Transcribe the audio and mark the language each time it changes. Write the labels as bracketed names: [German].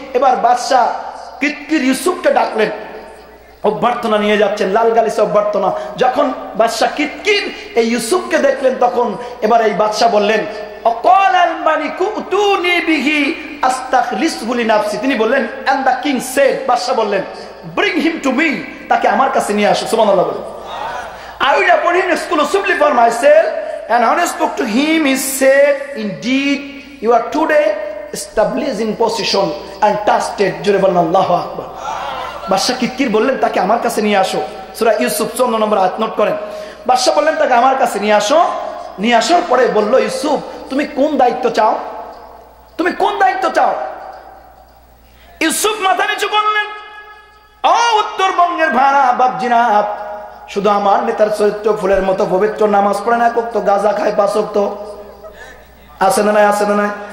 [Bangla] এবার বাদশা কিতকির ইউসুফকে ডাকলেন, অভ্যর্থনা নিয়ে যাচ্ছেন, লাল গালিচা অভ্যর্থনা। যখন বাদশা কিতকির এই ইউসুফকে দেখলেন, তখন এবার এই বাদশা বললেন, [Arabic] অকালাল মালিকু উতুনি বিহি আস্তাখলিসহু লিনাফসি। [Bangla] তিনি বললেন, [English] and the king said, [Bangla] বাদশা বললেন, [English] bring him to me, [Bangla] তাকে আমার কাছে নিয়ে আসো। সুবহানাল্লাহ বলেন। [English] I will appoint him exclusively for myself, and when I spoke to him, he said, indeed, you are today established in position and trusted. [Bangla] জোরে বলেন আল্লাহু আকবার। বাদশা কিতকির বললেন, তাকে আমার কাছে নিয়ে আসো। সূরা ইউসুফ 14 নম্বর আয়াত নোট করেন। বাদশা বললেন, তাকে আমার কাছে নিয়ে আসো। নিয়ে আসার পরে বলল, ইউসুফ তুমি কোন দায়িত্ব চাও? তুমি কোন দায়িত্ব চাও? ইউসুফ মাথা নিচু করলেন, ও উত্তরবঙ্গের ভাড়া বাপজিনা, শুধু আমার নেতার চরিত্র ফুলের মতো পবিত্র, নামাজ পড়ে না, তো গাঁজা খায় 5 ওয়াক্ত, আছে না নাই? আছে না নাই?